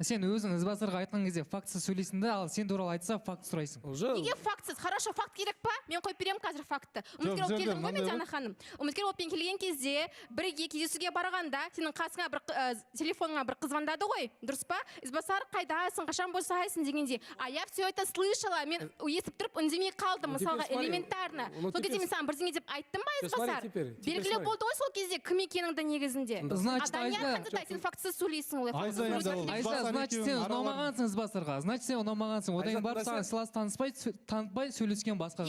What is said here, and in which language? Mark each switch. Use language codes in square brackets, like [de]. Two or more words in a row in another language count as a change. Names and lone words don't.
[kk] сен өзің Ізбасарға айтқан кезде фактісіз сөйлейсің да ал сен туралы айтса факт сұрайсың неге фактсыз хорошо факт керек па мен қойып беремін қазір фактты үміткер болып келдің ғой мен Диана ханым үміткер болып келген кезде бірге кездесуге барғанда сенің қасыңа бір телефоныңа бір қыз звондады ғой дұрыс па Ізбасар қайдасың қашан босайсың дегенде [ru] а я все это слышала [kk] мен естіп тұрып үндемей қалдым мысалға элементарно сол кезде мен саған бірдеңе деп айттым ба Ізбасар белгілі болды ғой сол кезде кім екеніңді негізінде сен фактсыз сөйлейсің Айза значит сен ұнамағансың Ізбасарға значит сен ұнамағансың одан кейін барып саған сыйлас танытпай сөйлескен басқа